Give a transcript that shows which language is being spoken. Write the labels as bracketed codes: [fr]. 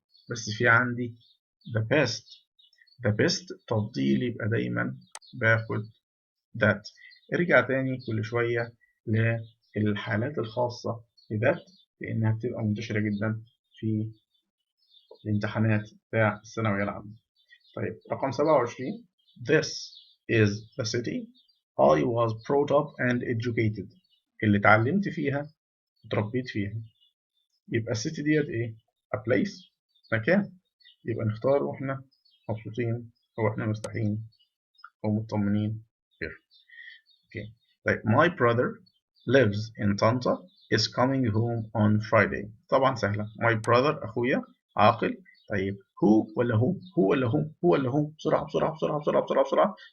[ar] بس في عندي the best تفضيل، يبقى دايما باخد that. ارجع تاني كل شوية للحالات الخاصة بذات، لأنها بتبقى منتشرة جدا في الامتحانات بتاع الثانوية العامة. طيب رقم 27. [en] This is the city I was brought up and educated. [ar] اللي اتعلمت فيها وتربيت فيها. يبقى السيتي ديت ايه؟ a place، مكان. يبقى نختار واحنا مبسوطين او احنا مرتاحين او مطمنين here. Okay. [en] طيب my brother lives in Tanta is coming home on Friday. [ar] طبعا سهلة. my brother أخويا عاقل. طيب هو ولا هم؟ هو ولا هم؟ هو ولا هم؟ بسرعة بسرعة بسرعة بسرعة بسرعة بسرعة.